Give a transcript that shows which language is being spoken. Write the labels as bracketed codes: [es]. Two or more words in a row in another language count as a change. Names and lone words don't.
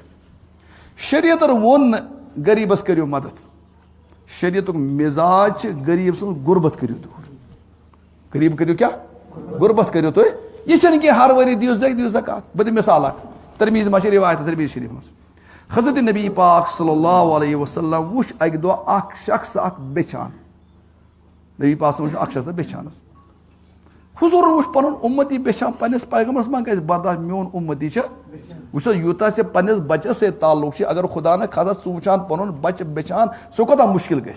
[ks] شریعتن ووٚن نہٕ غریٖبس کٔرِو مدد, شریعتُک مِزاج چھِ غریٖب سٕنٛز غُربت کٔرِو دوٗر, غریٖب کٔرِو کیٛاہ, غُربت کٔرِو تُہۍ. یہِ چھُنہٕ کینٛہہ ہر ؤری دِیِو زکات. بہٕ دِمہٕ مثال اکھ, ترمیٖز منٛز چھِ رِوایت, ترمیٖز شریٖف منٛز حضرت نبی پاک [ar] صلی اللہ علیہ وسلم [ks] وٕچھ اکہِ دۄہ اکھ شخص اکھ بیچھان, نبی پاک صٲبن وٕچھ اکھ شخص بیچھانس. حضوٗرن وٕچھ پنُن اُمتی بیچھان, پننِس پیغمبرس ما گژھِ برداشت میون اُمتی چھُ, وٕچھو یوٗتاہ ژےٚ پننِس بچس سۭتۍ تعلق چھُ, اگر خدا نہ خاصا ژٕ وٕچھان پنُن بچہٕ بیچھان, سُہ کوتاہ مُشکِل گژھِ.